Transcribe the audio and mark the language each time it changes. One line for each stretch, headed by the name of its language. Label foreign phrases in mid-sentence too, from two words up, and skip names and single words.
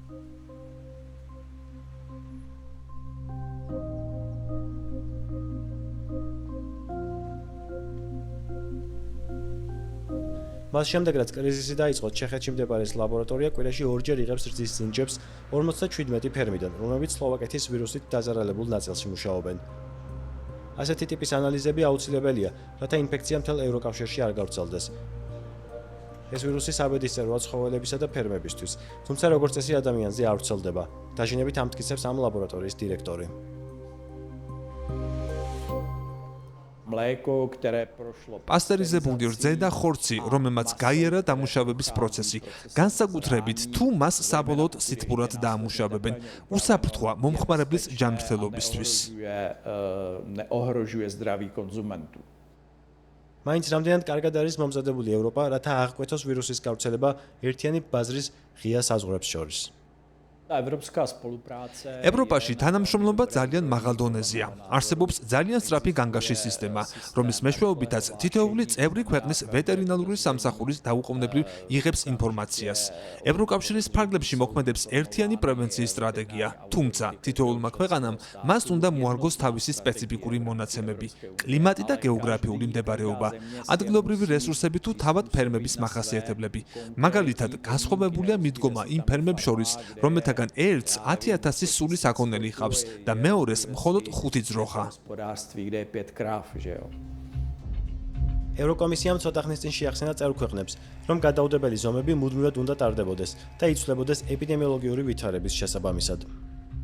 Georgian: მას შემდეგ, რაც კრიზისი დაიწყო, ჩეხეთში მდებარე ლაბორატორია კვირაში ორჯერ იღებს რძის ძინჯებს 57 ფერმიდან, რომლებიც სლოვაკეთის ვირუსით დაზარალებულ ნაწილში მუშაობენ. ასეთი ტიპის ანალიზები აუცილებელია, რათა ინფექცია მთელ ევროკავშირში არ გავრცელდეს. ეს ვირუსი საბედისწეროა ცხოველებისა და ფერმებისთვის, თუმცა როგორც წესი ადამიანზე არ ვრცელდება. დაჟინებით ამტკიცებს ამ ლაბორატორიის დირექტორი.
Czech: mléko, které prošlo
Georgian: პასტერიზებული რძე და ხორცი, რომელმაც გაიარა დამუშავების პროცესი, განსაკუთრებით თუ მას საბოლოოდ სითბურად დაამუშავებენ, უსაფრთხოა მომხმარებლის ჯანმრთელობისთვის.
Czech: neohrožuje zdraví konzumentů.
Georgian: მაინც რამდენად კარგად არის მომზადებული ევროპა, რათა აღკვეთოს ვირუსის გავრცელება ერთიანი ბაზრის ღია საზღვრებს შორის.
Czech: Evropská spolupráce
Georgian: ევროპაში თანამშრომლობა ძალიან მაღალ დონეზეა. არსებობს ძალიან სწრაფი განგაშის სისტემა, რომლის მეშვეობითაც თითოეული წევრი ქვეყნის ვეტერინალური სამსახურის დაუყოვნებლივ იღებს ინფორმაციას. ევროკავშირის ფარგლებში მოქმედებს ერთიანი პრევენციის სტრატეგია, თუმცა თითოეულმა ქვეყანამ მას უნდა მოარგოს თავისი სპეციფიკური მონაცემები, კლიმატი და გეოგრაფიული მდებარეობა, ადგილობრივი რესურსები თუ თავად ფერმების მახასიათებლები. მაგალითად, განსხვავებულია მიდგომა იმ ფერმებს შორის, რომელთაგან ერთს 10,000 სული საქონელი ჰყავს და მეორეს მხოლოდ 5 ძროხა.
Czech: hospodářství, kde je 5 kráv, že jo.
Georgian: ევროკომისიამ ცოტა ხნის წინ შეახსენა წევრ ქვეყნებს, რომ გადაუდებელი ზომები მუდმივად უნდა ტარდებოდეს და იცვლებოდეს ეპიდემიოლოგიური ვითარების შესაბამისად.